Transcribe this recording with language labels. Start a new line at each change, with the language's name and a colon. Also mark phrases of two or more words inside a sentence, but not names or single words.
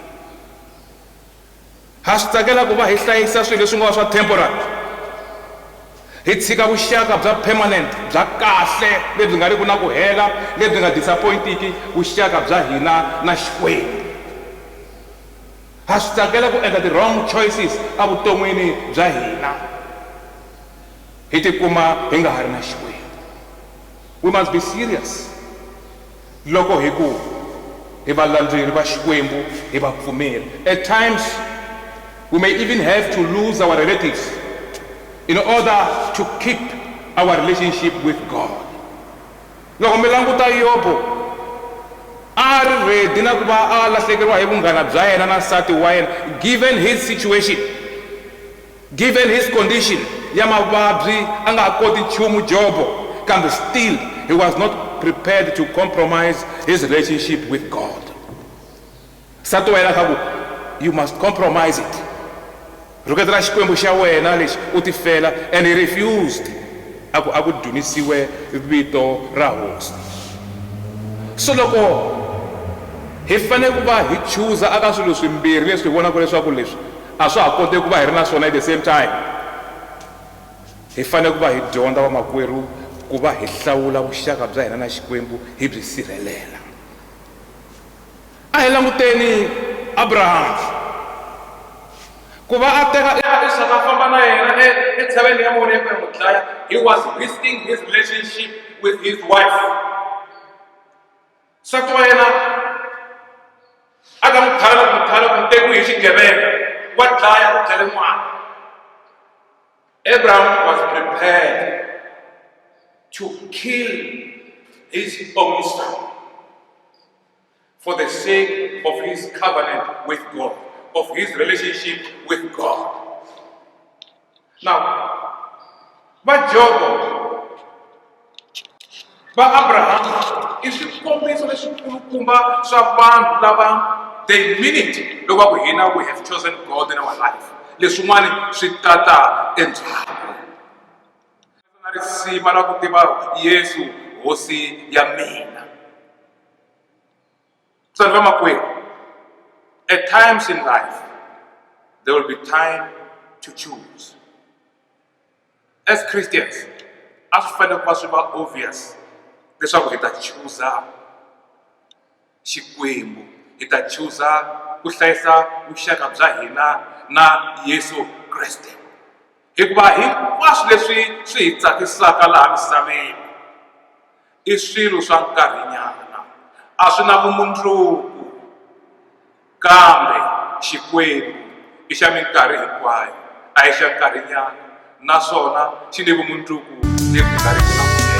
Tsonga: Ha swi tsakela ku va hi hlayisa swilo leswi nga swa temporary, hi tshika vuxaka bya permanent bya kahle lebyi nga ri ku na ku hela, lebyi nga disappointiki vuxaka bya hina na Xikwembu. Ha swi tsakela ku endla
English: the wrong choices
Tsonga: evuton'wini bya hina, hi tikuma hi nga ha ri na Xikwembu.
English: We must be serious
Tsonga: loko hi ku hi valandzeri va Xikwembu, hi vapfumeri.
English: At times we may even have to lose our relatives in order to keep our relationship with God.
Tsonga: Loko mi languta Yobu, a ri ready na ku va a lahlekeriwa hi vunghana bya yena na nsati wa yena,
English: given his situation, given his condition
Tsonga: ya mavabyi, a nga ha koti nchumu Jobo, kambe
English: still he was not prepared to compromise his relationship with God.
Tsonga: Nsati wa yena kaku,
English: you must compromise it.
Tsonga: Ruketela Xikwembu xa wena lexi u ti fela,
English: and he refused.
Tsonga: A ku dunisiwe vito ra hosi. So loko hi fanele ku va hi chuza aka swilo swimbirhi leswi hi vonaka leswaku leswi a swa ha koteki ku va hi ri na swona
English: at the same time,
Tsonga: hi fanele ku va hi dyondza vamakwerhu ku va hi hlawula vuxaka bya hina na Xikwembu, hi byi sirhelela. A hi languteni Abraham, ku va a teka Isaka a famba na yena etshaveni ya vona ya ku ya n'wi dlaya.
English: He was risking his relationship with his wife.
Tsonga: Nsati wa yena a ka n'wi thala ku tekiwi hi xigevenga, wa dlaya u dlele n'wana.
English: Abraham was prepared to kill his only son for the sake of his covenant with God, of his relationship with God. Now,
Tsonga: va Jobo, va Abraham i swikombiso leswikulukumba swa vanhu lava
English: they mean it
Tsonga: loko va ku hina
English: we have chosen God in our life,
Tsonga: leswin'wani swi tata endzhaku. Na risima ra ku tiva Yesu hosi ya mina. Vanhu va makwerhu,
English: at times in life there will be time to choose. As Christians,
Tsonga: a swi fanele ku va swi va obvious leswaku hi ta chuza Xikwembu, hi ta chuza ku hlayisa vuxaka bya hina na Yesu Kreste, hikuva hinkwaswo leswi swi hi tsakisaka laha misaveni i swilo swa nkarhinyana, a swi na vumundzuku, kambe Xikwembu i xa minkarhi hinkwayo, a hi xa nkarhinyana, naswona xi ni vumundzuku lebyi nga riki na